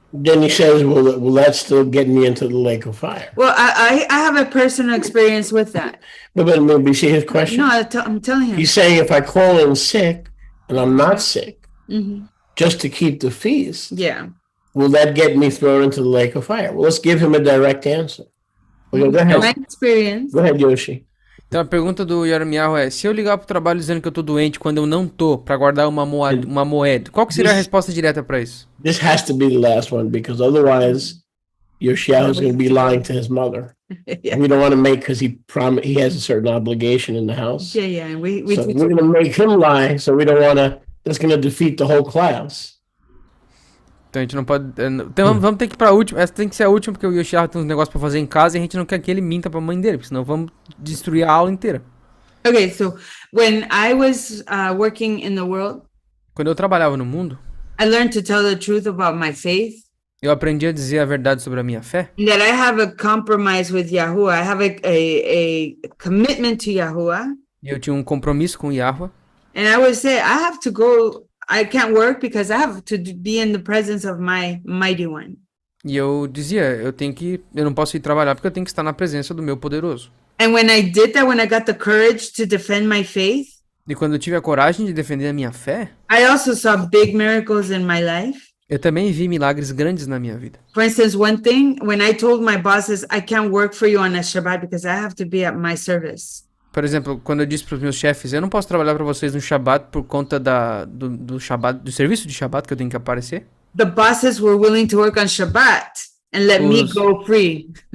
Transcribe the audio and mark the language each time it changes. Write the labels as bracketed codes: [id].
[en] Then he says, will that still get me into the lake of fire? Well, I have a personal experience with that. But maybe see his question? No, I'm telling him. He's saying if I call in sick and I'm not sick, Mhm. just to keep the feast, Yeah. will that get me thrown into the lake of fire? Well, let's give him a direct answer. Okay, go ahead. My experience. Go ahead, Yoshi. [pt] Então a pergunta do Yarmiyahu é: se eu ligar pro trabalho dizendo que eu tô doente quando eu não tô, pra guardar uma moeda, qual que seria a resposta direta pra isso? [en] This has to be the last one because otherwise Yoshiahu is going to be lying to his mother. Yeah. We don't want to make because he has a certain obligation in the house. Yeah. We So we're going to make him lie. So we don't want to. That's going to defeat the whole class. [pt] Então a gente não pode. Então vamos ter que ir pra última. Essa tem que ser a última, porque o Yoshiahu tem uns negócios pra fazer em casa e a gente não quer que ele minta pra mãe dele, porque senão vamos destruir a aula inteira. [en] Okay, so when I was working in the world, [pt] Quando eu trabalhava no mundo, [en] I learned to tell the truth about my faith. [pt] eu aprendi a dizer a verdade sobre a minha fé. [en] And that I have a compromise with Yahuwah. I have a commitment to Yahuwah. [pt] E eu tinha um compromisso com o Yahweh. [en] And I would say, I have to go. I can't work because I have to be in the presence of my mighty one. [pt] E eu dizia, eu não posso ir trabalhar porque eu tenho que estar na presença do meu poderoso. [en] And when I did that, when I got the courage to defend my faith, [pt] E quando eu tive a coragem de defender a minha fé, [en] I also saw big miracles in my life. [pt] eu também vi milagres grandes na minha vida. [en] For instance, one thing, when I told my bosses, I can't work for you on a Shabbat because I have to be at my service. [pt] Por exemplo, quando eu disse para os meus chefes, eu não posso trabalhar para vocês no Shabbat por conta do Shabbat, do serviço de Shabbat que eu tenho que aparecer. [en] The bosses were willing to work on Shabbat and let me go free.